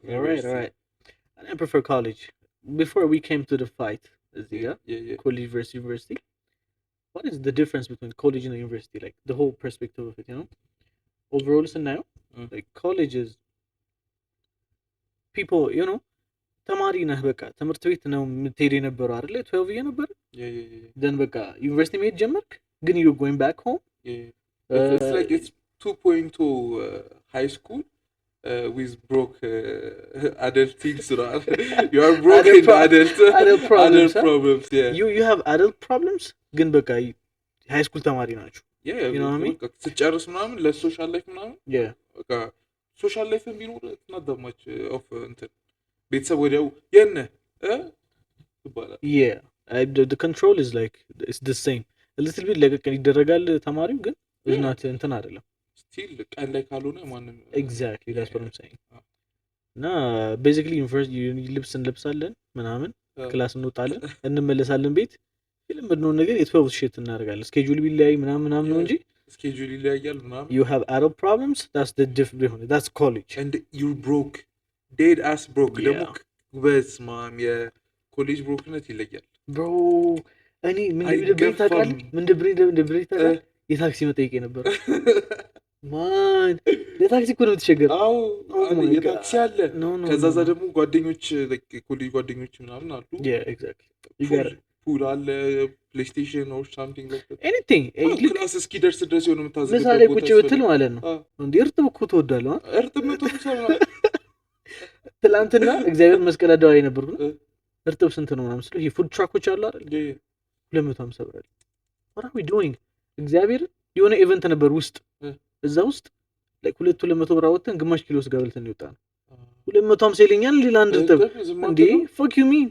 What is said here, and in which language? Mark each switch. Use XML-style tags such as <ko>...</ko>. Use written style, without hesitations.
<en>all right I prefer college before we came to the fight college versus university what is the difference between college and university like the whole perspective of it you know overall so now like college is people you know</en> <am>ተማሪ ነህ በቃ ትምህርት ቤት ነው የምትሄድ የነበረው አይደል</am> <en>12 year ነበር then በቃ</en> <am>ዩኒቨርሲቲ መሄድ ጀመርክ ግን</am> <en>you going back home it's like it's 2.2 high school with broke adult things right you are broke in adult problems yeah you have adult problems</en> <am>ግን በቃ</am> <en>high school</en> <am>ተማሪ ናችሁ</am> <en>you know what I mean</en> <am>ስትጨርስ ምናምን ለሶሻል ላይፍ ምናምን በቃ ሶሻል ላይፍ ቢኖር not that much of እንትን ቤተሰብ ወዲያው የነ ይባላል</am> <en>yeah the control is like it's the same a little bit</en> <am>ለቀቅ ይደረጋል ተማሪው ግን</am> <en>is not</en> <am>እንትን አይደለም still ቀን ላይ ካልሆነ ማንም</am> <en>exactly that's what I'm saying</en> <am>እና basically university ልብስ እንለብሳለን ምናምን ክላስ እንወጣለን እንመለሳለን ቤት የለመድነው ነገር የ12 shit እናደርጋለን schedule ቢለያይ ምናምን ነው እንጂ schedule ይለያያል ምናምን</am> <en>you have adult problems that's the difference that's college and you're broke dead ass broke</en> <am>ደግሞ በስማም የኮሌጅ ብሮክነት ይለያል bro እኔ ምን እንደብሬ ታውቃለህ የታክሲ መጠየቅ ነበር ማን የታክሲ እኮ ነው የምትቸገረው አዎ የታክሲ አለ ከዛዛ ደግሞ ጓደኞች ኮሌጅ ጓደኞች ምናምን አሉ</am> <en>yeah exactly</en> <am>ፑል አለ ፕሌይስቴሽን</am> <en>or something like that anything</en> <am>ክላስ እስኪደርስ ድረስ የሆነ የምታዘጋጀው ምሳሌ ቁጭ ብትል ማለት ነው እንዴ እርጥብ እኮ ትወዳለህ እርጥብ ነው ትላንትና እግዚአብሔር መስቀል አደባባይ ነበርኩ እርጥብ ስንት ነው ምናምን ስለው ይሄ ፉድ ትራኮች አሉ አይደል 250 ብር</am> <en>what are we doing</en> <am>እግዚአብሔር የሆነ ኢቨንት ነበር ውስጥ እዛ ውስጥ like 200 ብር አወጣን ግማሽ ኪሎ ስጋ በልተን ይወጣ ነው 250 ይለኛል ሌላ አንድ እርጥብ እንዴ</am> <en>fuck you mean</en>